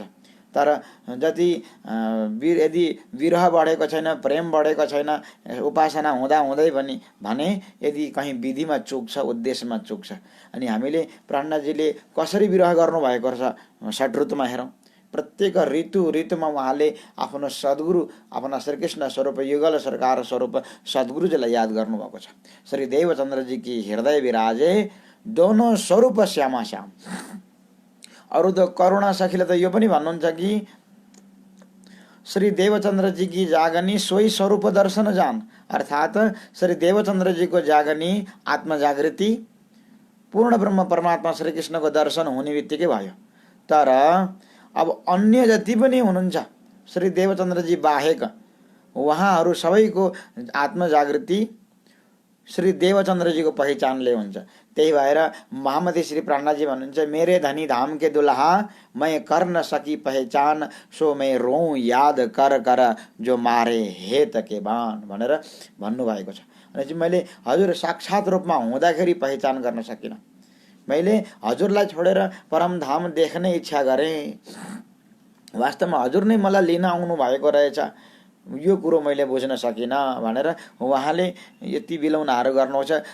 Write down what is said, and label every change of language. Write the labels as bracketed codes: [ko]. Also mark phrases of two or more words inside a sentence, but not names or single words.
[ne] तर जति यदि विरह बढेको छैन, प्रेम बढेको छैन, उपासना हुँदा हुँदै पनि भने यदि कहीँ विधिमा चुक छ, उद्देश्यमा चुक छ। अनि हामीले प्राणनाथजीले कसरी विरह गर्नुभएको छ षट ऋतुमा हेरौँ। प्रत्येक ऋतुमा उहाँले आफ्नो सद्गुरु, आफ्ना श्रीकृष्ण स्वरूप युगल सरकार स्वरूप सद्गुरुजीलाई याद गर्नुभएको छ। [hi] श्री देवचन्द्रजी की हृदय विराजे दोनों स्वरूप श्यामा श्याम। [ne] अरू त करुणा सखीले त यो पनि भन्नुहुन्छ कि [hi] श्री देवचन्द्रजी की जागनी सोही स्वरूप दर्शन जान, [ne] अर्थात श्री देवचन्द्रजी को जागनी आत्मजागृति पूर्ण ब्रह्म परमात्मा श्रीकृष्णको दर्शन हुने बित्तिकै भयो। तर अब अन्य जति पनि हुनुहुन्छ श्री देवचन्द्रजी बाहेक उहाँहरू सबैको आत्मजागृति श्री देवचन्द्रजीको पहिचानले हुन्छ। त्यही भएर महामती श्री प्राणनाथजी भन्नुहुन्छ, [hi] मेरे धनी धाम के दुल्हा मैं कर न सकी पहचान, सो मैं रोऊं याद कर कर जो मारे हेत के बाण [ne] भनेर भन्नुभएको छ। अनि चाहिँ मैले हजुर साक्षात रूपमा हुँदाखेरि पहिचान गर्न सकिनँ। मैले हजुरलाई छोडेर परमधाम देख्ने इच्छा गरेँ। वास्तवमा हजुर नै मलाई लिन आउनु भएको रहेछ, यो कुरो मैले बुझ्न सकिनँ भनेर उहाँले यति बिलौनाहरू गर्नुहुन्छ।